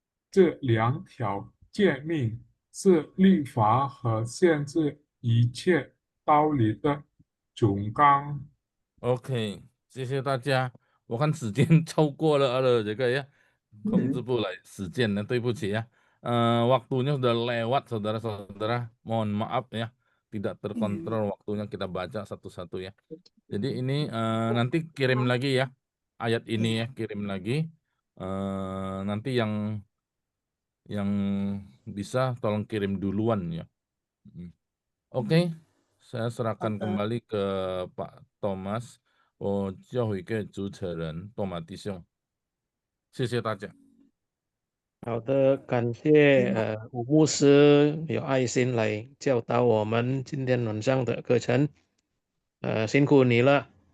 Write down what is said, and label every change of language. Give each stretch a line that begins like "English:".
Chinese: 这两条诫命是律法和限制一切道理的总纲。” OK，谢谢大家。我看时间超过了这个呀，控制不来时间呢，对不起ya.
Indonesian: Waktunya sudah lewat saudara-saudara. Mohon maaf ya, tidak terkontrol waktunya kita baca satu-satu ya. Jadi ini nanti kirim lagi ya ayat ini ya, kirim lagi. Nanti yang bisa tolong kirim duluan ya. Oke, saya serahkan kembali ke Pak Thomas，
Chinese: 我交回给主持人多马弟兄，谢谢大家。好的，感谢吴牧师有爱心来教导我们今天晚上的课程，辛苦你了，